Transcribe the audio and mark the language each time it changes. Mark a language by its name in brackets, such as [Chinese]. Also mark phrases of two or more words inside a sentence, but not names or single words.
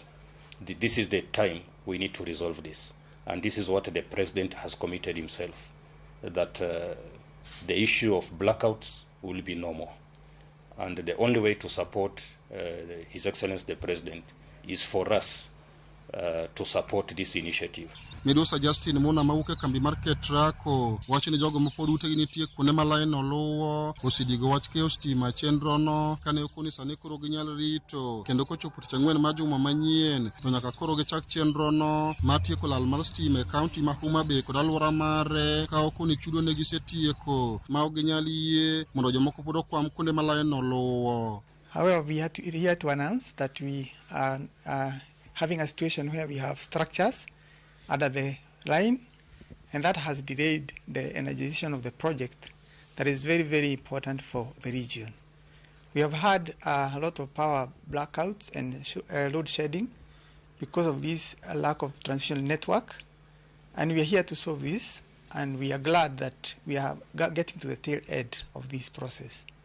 [English] This is the time we need to resolve this. And this is what the President has committed himself, that the issue of blackouts will be no more. And the only way to support His Excellency the President is for us to support this initiative. [Luo (Kenya and Tanzania)] Midusa Justin Muna mauke kambi mar Ketrako wacho ni jogo mapod utegi nitie kuonde ma line oluwo osidigo wach keyo stima chenro no kane okoni sani koro ginyal rito kendo kochopo tich ang'wen mar juma manyien to nyaka koro gichak chenro no mar tieko lal mar stima e kaunti ma Homa Bay kod alwora mare ka okoni chudo ne gisetieko ma ok ginyal yie mondo jomoko pod okwam kuonde ma line oluwo. [English] However, we are here to announce that we are having a situation where we have structures under the line, and that has delayed the energization of the project that is very, very important for the region. We have had a lot of power blackouts and load shedding because of this lack of transmission network, and we are here to solve this, and we are glad that we are getting to the tail end of this process.